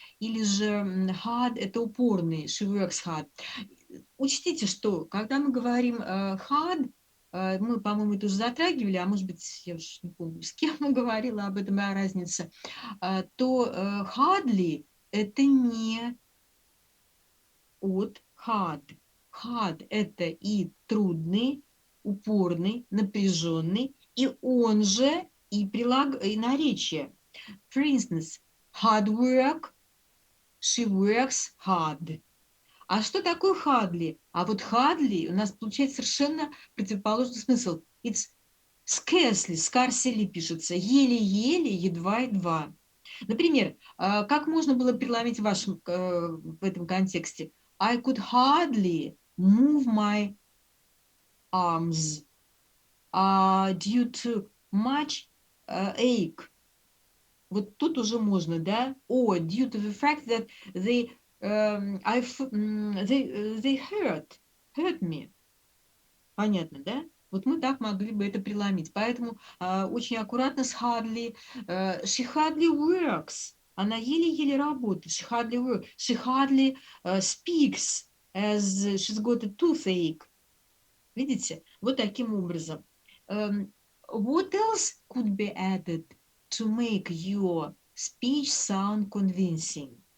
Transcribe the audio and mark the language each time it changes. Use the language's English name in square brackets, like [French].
[Russian] Или же hard – это упорный, [English] she works hard. [Russian] Учтите, что когда мы говорим hard, мы, по-моему, это уже затрагивали, а может быть, я уж не помню, с кем мы говорила об этом, разница, то hardly – это не от hard. Hard – это и трудный, упорный, напряженный, и он же и наречие. [English] For instance, hard work, she works hard. [Russian] А что такое hardly? А вот hardly у нас получает совершенно противоположный смысл. [English] It's scarcely [Russian] пишется, еле-еле, едва-едва. Например, как можно было переломить в этом контексте? [English] I could hardly move my arms due to much ache. [Russian] Вот тут уже можно, да? [English] Or due to the fact that they hurt me. [Russian] Понятно, да? Вот мы так могли бы это преломить. Поэтому очень аккуратно с hardly. [English] She hardly works. [Russian] Она еле-еле работает. [English] She hardly works. She hardly speaks as she's got a toothache. [Russian] Видите? Вот таким образом. [English] What else could be added to make your speech sound convincing?